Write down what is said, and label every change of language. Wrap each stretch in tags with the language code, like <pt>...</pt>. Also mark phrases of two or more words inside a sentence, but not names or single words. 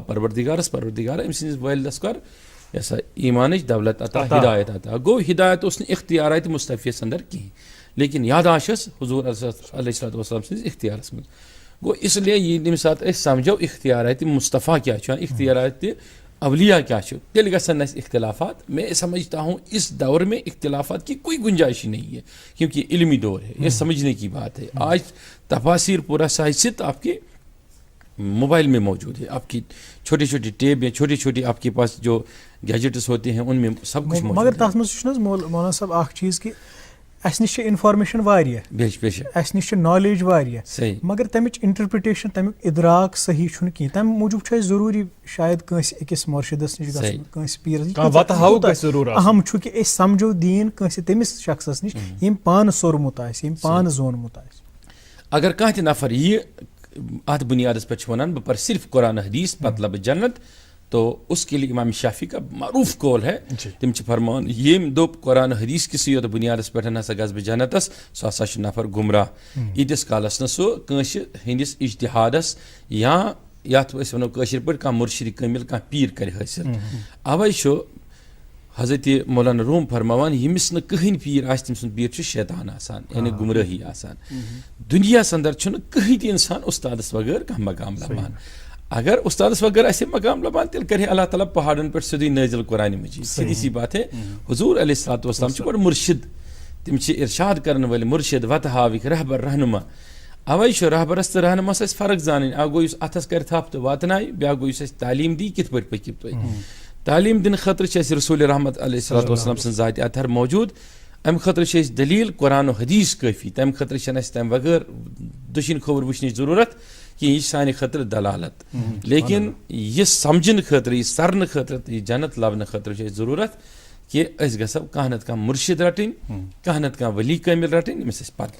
<ks>پروردِگارس پروردِگارا أمۍ سٕنٛدِس وٲلدس کر یہِ ہسا ایٖمانٕچ دولت عطا ہدایت عطا گوٚو ہدایت اوس نہٕ اختیارات مُصطفیس اندر کِہینۍ لیکن یاداشت ٲس حضوٗر علیہ الصلوٰتُ وسلام سٕنٛدِس اختیارس منٛز گوٚو اسلیے ییٚمہِ ساتہٕ أسۍ سمجھو اختیارات مُصطفیٰ کیٛاہ چھُ اختیارات اولیاء کیا چھُ تیٚلہِ گژھن نہٕ اَسہِ اختلافات</ks> <ur>میں سمجھتا ہوں اس دور میں اختلافات کی کوئی گنجائش ہی نہیں ہے کیونکہ علمی دور ہے یہ سمجھنے کی بات ہے آج تفاسیر پورا ساحت آپ کے موبائل میں موجود ہے</ur> <ks>آپ کی چھوٹی چھوٹی ٹیب یا چھوٹی چھوٹی آپ کے پاس جو گیجٹس ہوتے ہیں ان میں سب کچھ موجود ہے مگر تَتھ منٛز چھُنہٕ حظ مولانا صٲب اکھ چیٖز کہِ اَسہِ نِش چھِ اِنفارمیشن واریاہ اَسہِ نِش چھِ نالیج واریاہ مگر تَمِچ اِنٹرپرِٹیشن تَمیُک اِدراک صحیح چھُنہٕ کِہینۍ تَمہِ موٗجوٗب چھُ اَسہِ ضروٗری شاید کٲنٛسہِ أکِس مُرشِدس نِش گژھُن کٲنٛسہِ پیٖرس اہم چھُ کہِ أسۍ سمجھو دیٖن کٲنٛسہِ تٔمِس شخصس نِش ییٚمۍ پانہٕ سوٚرمُت آسہِ ییٚمۍ پانہٕ زونمُت آسہِ اگر کانٛہہ تہِ نفر یہِ اتھ بُنیادس پٮ۪ٹھ چھُ ونان بہٕ پرٕ صرف قرآن حدیٖث پتہٕ لبہٕ جنت</ks> <ur>تو اس کے لیے امام شافی کا معروف قول ہے</ur> <ks>تِم چھِ فرمان ییٚمۍ دوٚپ قرآن حدیٖث کِسٕے یوت بُنیادس پٮ۪ٹھ ہسا گژھٕ بہٕ جنتس سُہ ہسا چھُ نفر گُمراہ ییٖتِس کالس نہٕ سُہ کٲنٛسہِ ہٕنٛدِس اجتِہادس یا یتھ أسۍ ونو کٲشِر پٲٹھۍ کانٛہہ مُرشِد کٲمِل کانٛہہ پیٖر کرِ حٲصِل اوے چھُ حضرت مولانا روٗم فرماوان ییٚمِس نہٕ کٕہٕنۍ پیٖر آسہِ تٔمۍ سُنٛد پیٖر چھُ شیطان آسان یعنی گُمرٲہی آسان دُنیاہس اندر چھُنہٕ کٕہٕنۍ تہِ انسان اُستادس بغٲر کانٛہہ مقام لبان اگر استادس وغٲر آسہِ مقام لبان تیٚلہِ کرِ اللہ تعالیٰ پہاڑن پٮ۪ٹھ سیٚودُے نٲزِل قرآنِ مجیٖد</ks> <ur>سیٖدھی سی بات ہے</ur> <ks>حضوٗر علیہ الصلوٰتُ وسلام چھِ گۄڈٕ مُرشِد تِم چھِ ارشاد کرن وٲلۍ مُرشِد وتہٕ ہاوٕکۍ رہبر رہنما اوے چھُ رہبرس تہٕ رہنماہس اَسہِ فرق زانٕنۍ اکھ گوٚو یُس اتھس کرِ تھپھ تہٕ واتنایہِ بیاکھ گوٚو یُس اَسہِ تعلیٖم دی کِتھ پٲٹھۍ پٔکِو تُہۍ تعلیٖم دِنہٕ خٲطرٕ چھِ اَسہِ رسوٗلِ رحمت علیہ الصلوٰتُ وسلام سٕنٛز ذاتِ اطہر موجوٗد امہِ خٲطرٕ چھِ أسۍ دٔلیٖل قرآن و حدیٖث کٲفی تمہِ خٲطرٕ چھنہٕ اَسہِ تمہِ بغٲر دٔچھِنۍ کھووُر وٕچھنٕچ ضروٗرت کینٛہہ یہِ چھِ سانہِ خٲطرٕ دلالت لیکن یہِ سمجھنہٕ خٲطرٕ یہِ سرنہٕ خٲطرٕ تہٕ یہِ جنت لبنہٕ خٲطرٕ چھِ اَسہِ ضروٗرت کہِ أسۍ گژھو کانٛہہ نتہٕ کانٛہہ مُرشِد رٹُن کانٛہہ نتہٕ کانٛہہ ولی کٲمِل رٹُن ییٚمِس أسۍ پتہٕ</ks>